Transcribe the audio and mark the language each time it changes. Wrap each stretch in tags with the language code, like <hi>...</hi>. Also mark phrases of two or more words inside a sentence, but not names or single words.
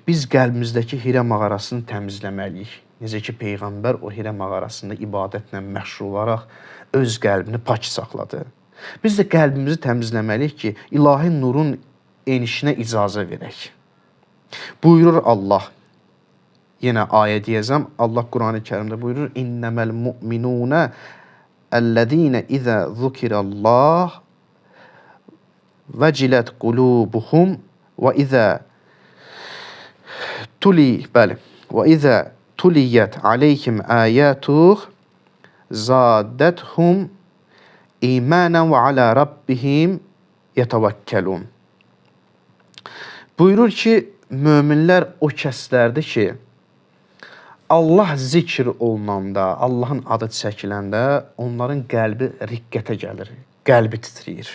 <az>Biz qəlbimizdəki Hirə mağarasını təmizləməliyik. Necə ki, Peyğəmbər o Hirə mağarasında ibadətlə məşğul olaraq öz qəlbini pak saxladı. Biz də qəlbimizi təmizləməliyik ki, ilahi nurun enişinə icazə verək. Buyurur Allah, yenə ayə deyəcəm. Allah Qurani-Kərimdə buyurur:</az> <ar>"إِنَّمَا الْمُؤْمِنُونَ الَّذِينَ إِذَا ذُكِرَ اللَّهُ وَجِلَتْ قُلُوبُهُمْ وَإِذَا تُلِيَتْ عَلَيْهِمْ آيَاتُهُ زَادَتْهُمْ إِيمَانًا وَعَلَى رَبِّهِمْ يَتَوَكَّلُونَ."</ar> <az>Buyurur ki, möminlər o kəslərdir ki, Allah zikr olunanda, Allahın adı çəkiləndə onların qəlbi riqqətə gəlir, qəlbi titrəyir.</az>